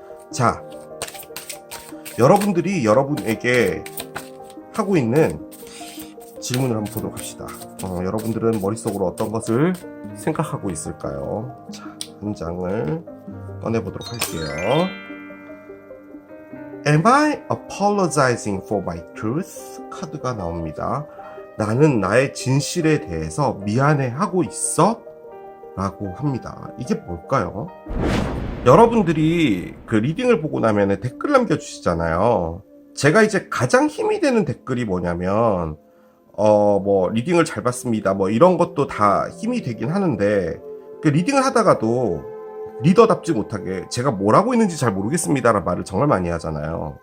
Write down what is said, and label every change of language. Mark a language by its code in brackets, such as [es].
[ko] 자, 여러분들이 여러분에게 하고 있는 질문을 한번 보도록 합시다. 여러분들은 머릿속으로 어떤 것을 생각하고 있을까요? 자, 한 장을 꺼내보도록 할게요. [en] Am I apologizing for my truth? [ko] 카드가 나옵니다. 나는 나의 진실에 대해서 미안해하고 있어? 라고 합니다. 이게 뭘까요? 여러분들이 그 리딩을 보고 나면 댓글 남겨주시잖아요. 제가 이제 가장 힘이 되는 댓글이 뭐냐면 뭐 리딩을 잘 봤습니다, 뭐 이런 것도 다 힘이 되긴 하는데, 그 리딩을 하다가도 리더답지 못하게 제가 뭘 하고 있는지 잘 모르겠습니다라는 말을 정말 많이 하잖아요.